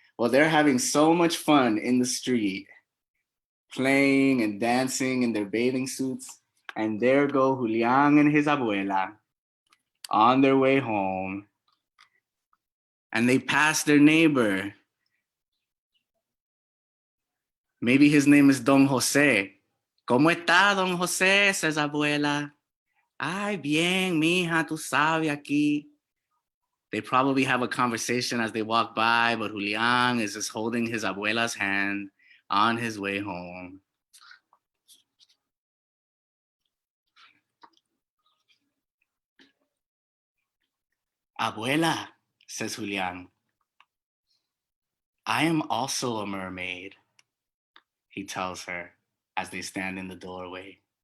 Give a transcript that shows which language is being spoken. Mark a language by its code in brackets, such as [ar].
[en] Well, they're having so much fun in the street, playing and dancing in their bathing suits. And there go Julian and his abuela on their way home. And they pass their neighbor. Maybe his name is Don Jose. [es] ¿Cómo está, Don Jose? [en] Says abuela. [es] Ay, bien, mija, tú sabes aquí. [en] They probably have a conversation as they walk by, but Julian is just holding his abuela's hand on his way home. Abuela, says Julian, I am also a mermaid, he tells her as they stand in the doorway.